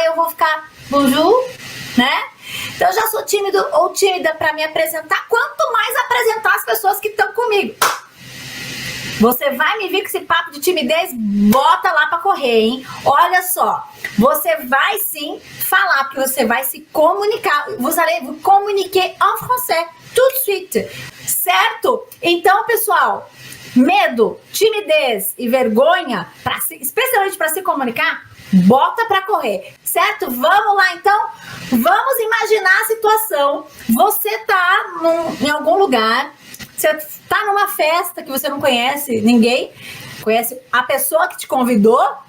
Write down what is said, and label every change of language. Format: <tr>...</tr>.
<pt>Eu vou ficar bonjour, né? Então eu já sou tímido ou tímida para me apresentar. Quanto mais apresentar as pessoas que estão comigo. Você vai me vir com esse papo de timidez? Bota lá pra correr, hein? Olha só, você vai sim falar, porque você vai se comunicar.</pt> <fr>Vous allez vous communiquer en français tout de suite, certo?</fr> <pt>Então, pessoal, medo, timidez e vergonha, especialmente para se comunicar, bota pra correr, certo? Vamos lá, então? Vamos imaginar a situação. Você tá em algum lugar, você tá numa festa que você não conhece ninguém, conhece a pessoa que te convidou.</pt>